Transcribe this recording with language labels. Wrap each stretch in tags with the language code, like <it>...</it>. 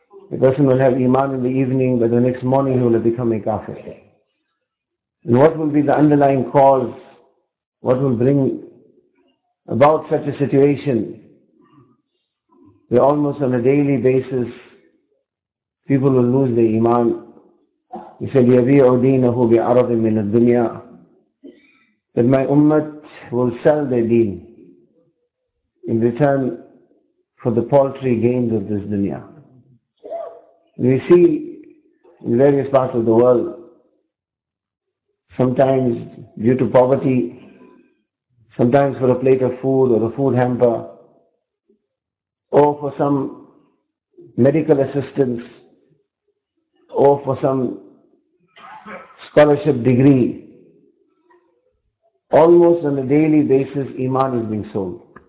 <en>The person will have iman in the evening, but the next morning he will have become a kafir. And what will be the underlying cause? What will bring about such a situation? We're almost on a daily basis, people will lose their iman. He said,</en> <ar>يَبِيعُ دِينَهُ بِعَرَضٍ مِنَ الدُّنْيَا.</ar> <en>That my ummah will sell their deen in return for the paltry gains of this dunya. We see in various parts of the world, sometimes due to poverty, sometimes for a plate of food or a food hamper, or for some medical assistance, or for some scholarship degree, almost on a daily basis, iman is being sold.</en>